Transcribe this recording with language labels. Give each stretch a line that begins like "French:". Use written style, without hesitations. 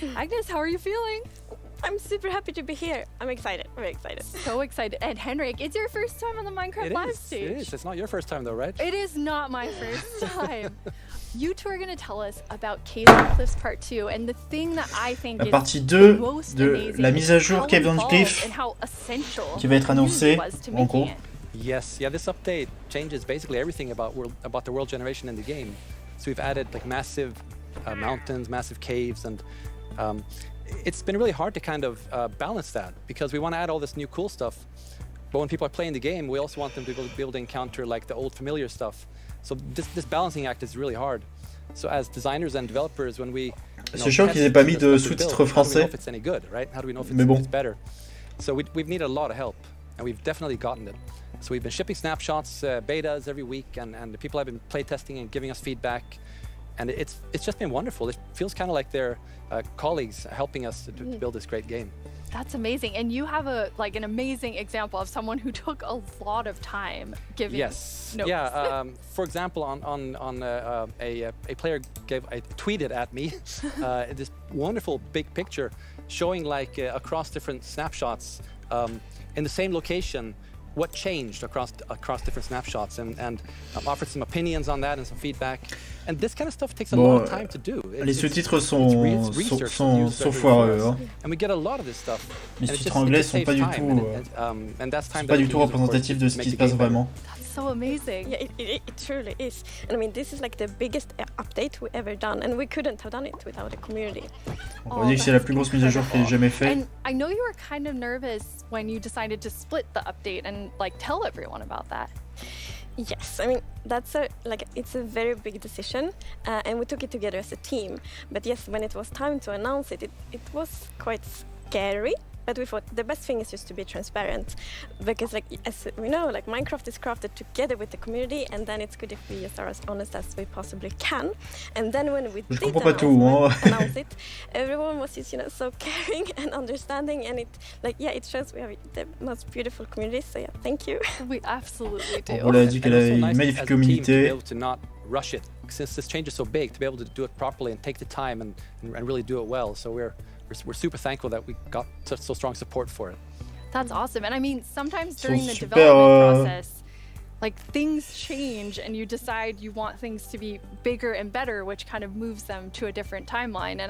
English: Agnes, how are you feeling? I'm super happy to be here. I'm excited. Very excited. So excited. And Henrik, it's your first time on the Minecraft Live stage. It is. It's not your first time though, right? It is not my first time. You two are going to tell us about Caves and Cliffs Part 2 and the thing that I think
French: la partie 2 de la mise à jour Caves and Cliffs qui va être annoncée en gros.
English: Yes, yeah, this update changes basically everything about the world generation in the game. So we've added like massive mountains, massive caves, and it's been really hard to kind of balance that because we want to add all this new cool stuff, but when people are playing the game, we also want them to be able to encounter like the old familiar stuff. So this balancing act is really hard. So as designers and developers, when we
French: c'est chiant qu'ils aient pas mis de sous-titres français.
English: If it's any good, right? How do we know if it's better? So we've needed a lot of help, and we've definitely gotten it. So we've been shipping snapshots, betas every week, and the people have been playtesting and giving us feedback. And it's just been wonderful. It feels kind of like they're colleagues helping us to build this great game. That's amazing. And you have an amazing example of someone who took a lot of time giving notes. Yeah. For example, a player tweeted at me this wonderful big picture showing like across different snapshots in the same location what changed across different snapshots and offered some opinions on that and some feedback. And this kind of stuff takes a long time to do.
French: Les sous-titres sont foireux. Hein.
English: And we get a lot of this stuff.
French: Les sous-titres anglais sont pas du tout représentatifs de ce qui se passe vraiment.
English: So amazing. Yeah, it truly is. And I mean, this is like the biggest update we ever done, and we couldn't have done it without the community.
French: On va dire que c'est la plus grosse mise à jour qui ait jamais faite.
English: And I know you were kind of nervous when you decided to split the update and like tell everyone about that. Yes, I mean it's a very big decision, and we took it together as a team. But yes, when it was time to announce it, it was quite scary. but we thought the best thing is just to be transparent, because like as we know, like Minecraft is crafted together with the community, and then it's good if we just are as honest as we possibly can. And then when we did announce it, everyone was just, you know, so caring and understanding, and it like it shows we have the most beautiful community. So yeah, thank you. We absolutely do.
French: On l'a dit qu'elle a une magnifique communauté.
English: Rush it, since this change is so big, to be able to do it properly and take the time and really do it well. So we're super thankful that we got so strong support for it. That's awesome. And I mean, sometimes during the development process, like things change and you decide you want things to be bigger and better, which kind of moves them to a different timeline.